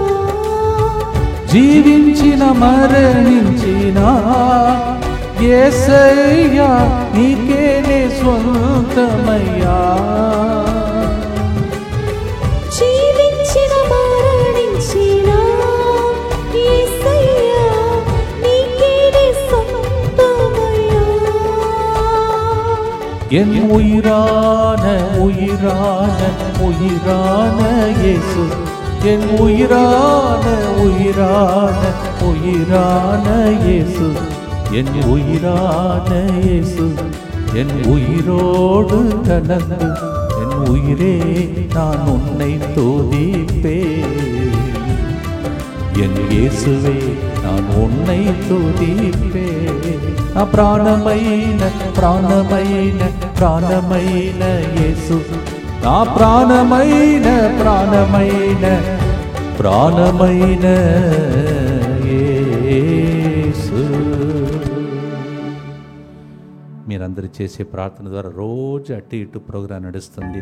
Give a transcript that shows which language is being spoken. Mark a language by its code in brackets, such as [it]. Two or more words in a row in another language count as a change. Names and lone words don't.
[te] జీవించిన మరణించిన యేసయ్యా, నీకేనే స్వంతమయ్యా. జీవించిన మరణించిన యేసయ్యా, నీకేనే సొంతమయ్యా. [ta] என் உயிரான உயிரான உயிரான இயேசு, என் உயிரான உயிரான உயிரான இயேசு, என் உயிரான இயேசு, என் உயிரோடு கலந்து என் உயிரே நான் உன்னை துதிப்பேன். என் இயேசுவே நான் உன்னை துதிப்பேன். [te] ప్రాణమైన ప్రాణమైన ప్రాణమైన యేసు, నా ప్రాణమైన ప్రాణమైన ప్రాణమైన యేసు. మీరందరూ చేసే ప్రార్థన ద్వారా రోజు అటు ఇటు ప్రోగ్రాం నడుస్తుంది.